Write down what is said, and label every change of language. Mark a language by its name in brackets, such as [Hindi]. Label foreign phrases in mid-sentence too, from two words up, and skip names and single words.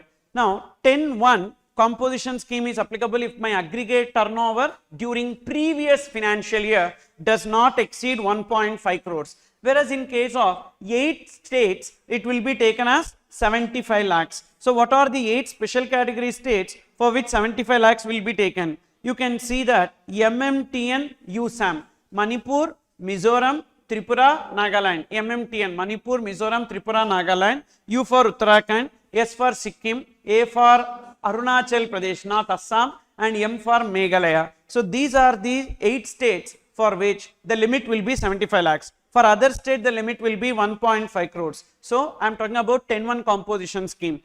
[English] Now 10.1 composition scheme is applicable if my aggregate turnover during previous financial year does not exceed 1.5 crores. Whereas in case of 8 states, it will be taken as 75 lakhs. So what are the 8 special category states for which 75 lakhs will be taken? You can see that MMTN USAM, Manipur, Mizoram, Tripura, Nagaland. MMTN, Manipur, Mizoram, Tripura, Nagaland. U for Uttarakhand. S for Sikkim. A for Arunachal Pradesh, not Assam. And M for Meghalaya. So these are the 8 states for which the limit will be 75 lakhs. For other state, the limit will be 1.5 crores. So I am talking about 10-1 composition scheme.